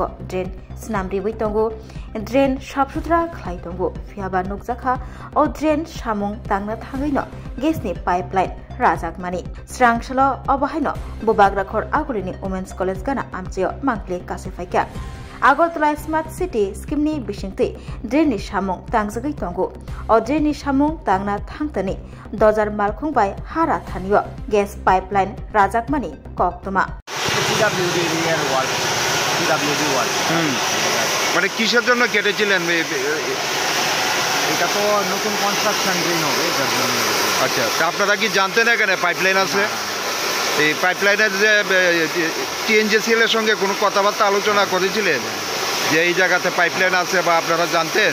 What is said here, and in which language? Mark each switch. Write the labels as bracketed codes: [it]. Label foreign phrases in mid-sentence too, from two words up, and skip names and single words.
[trp] drain snamri bai tongo drain sab sutra khlai tongo phiaba nukjakha o drain samung tangna thangai no gasni pipeline rajak mani srangsalo obahaino bobagrakhor agurini Women's College gana amchayo mangkle kasifaika Agartala Smart City scheme ni bisingtui drain ni samung tangjagai tongo o drain ni samung tangna thangtani dojar malkhung bai hara thanio gas pipeline rajak mani koktoma [bn] PWD এর ওয়ার্ড PWD ওয়ার্ড মানে কিসের জন্য কেটেছিলেন এটা তো নতুন কনস্ট্রাকশন ড্রেন হবে এর জন্য আচ্ছা তা আপনারা কি জানতেন এখানে পাইপলাইন আছে এই পাইপলাইনের যে টিএনজিসিএল এর সঙ্গে কোনো কথাবার্তা আলোচনা করেছিলেন যে এই জায়গাতে পাইপলাইন আছে বা আপনারা জানতেন